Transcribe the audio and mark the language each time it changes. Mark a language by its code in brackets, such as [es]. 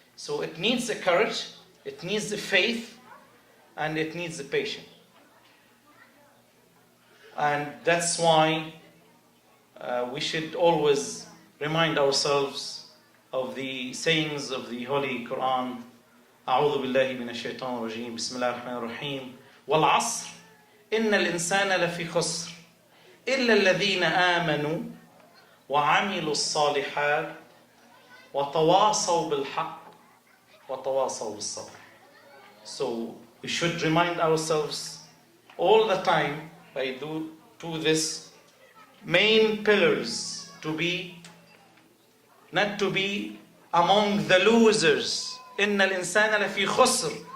[en] So it needs the courage, it needs the faith, and it needs the patience. And that's why we should always remind ourselves of the sayings of the Holy Quran. [ar] أعوذ بالله من الشيطان الرجيم بسم الله الرحمن الرحيم والعصر إن الإنسان لفي خسر إلا الذين آمنوا وعملوا الصالحات وتواصوا بالحق وتواصوا بالصبر. [en] So we should remind ourselves all the time by do this main pillars, not to be among the losers. [ar] إن الإنسان لفي خسر.